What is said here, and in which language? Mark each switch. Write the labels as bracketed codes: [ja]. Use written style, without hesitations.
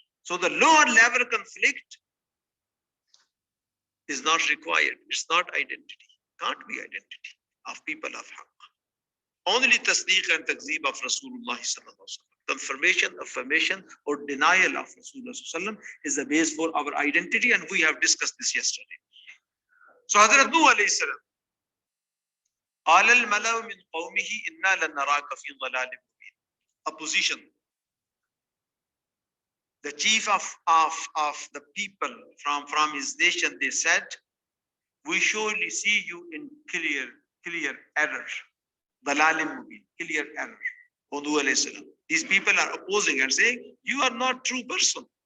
[en] So the lower level conflict is not required. It's not identity. Can't be identity of people of Haqq. Only tasdeeq and takzeeb of Rasulullah sallallahu alaihi wasallam. Confirmation, affirmation, or denial of Rasulullah sallallahu alaihi wasallam is the base for our identity, and we have discussed this yesterday. So Hazrat Nuh alayhi salam, [ar] قال الملأ من قومه إنا لنراك في ضلال مبين. [en] Opposition. The chief of the people from his nation, they said, we surely see you in clear error. Taaleem mubin, clear error. Nuh alayhi salam. These people are opposing and saying, you are not true person.